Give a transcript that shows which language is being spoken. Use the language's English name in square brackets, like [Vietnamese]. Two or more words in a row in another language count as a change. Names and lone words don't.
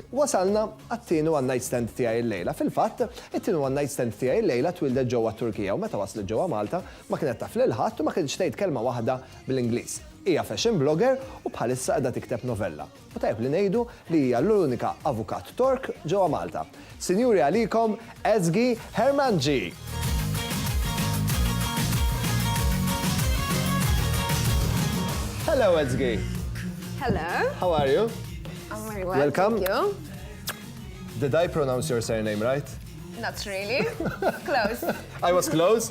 [Maltese] Wasalna għat-tieni [English] one night stand [Maltese] tiegħi llejla. Fil-fatt, it-tieni [English] one night stand [Maltese] tiegħi llejla twildet ġewwa Turkija u meta waslet ġewwa Malta ma kienet taf lil ħadd u ma kienx tgħid kelma waħda bl-Ingliż. Hija [English] fashion blogger [Maltese] u bħalissa qiegħda tikteb novella. U tajb li ngħidu li hija l-unika avukat Tork ġewwa Malta. Sinjuri għalikom Ezgi Hermanji. [English] Hello Ezgi. Hello. How are you? I'm very well. Welcome. Thank you. Did I pronounce your surname right? Not really. Close. I was close?